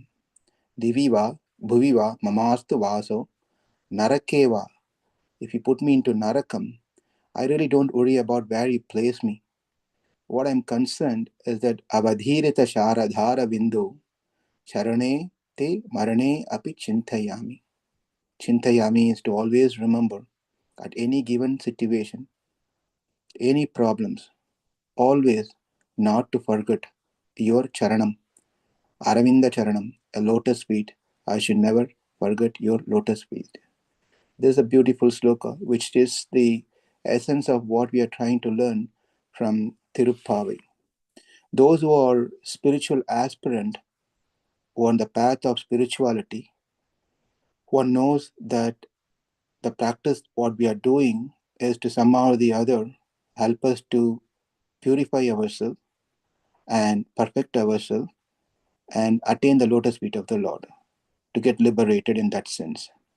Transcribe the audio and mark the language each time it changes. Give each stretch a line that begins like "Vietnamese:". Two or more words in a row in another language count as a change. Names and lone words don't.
Sanskrit: दिविवा, भुविवा, ममास्तु वासो, नरकेवा.
English: If you put me into Narakam, I really don't worry about where you place me. What I'm concerned is that
Sanskrit: अवधिरित शरधर विन्दु, चरणे ते मरणे अपि चिन्तयामि.
English: Chintayami is to always remember at any given situation, any problems, always not to forget your charanam,
Sanskrit: अरविन्द चरणम्,
English: a lotus feet. I should never forget your lotus feet. This is a beautiful sloka, which is the essence of what we are trying to learn from Tiruppavai. Those who are spiritual aspirant, who are on the path of spirituality, one knows that the practice what we are doing is to somehow or the other help us to purify ourselves and perfect ourselves and attain the lotus feet of the Lord, to get liberated in that sense.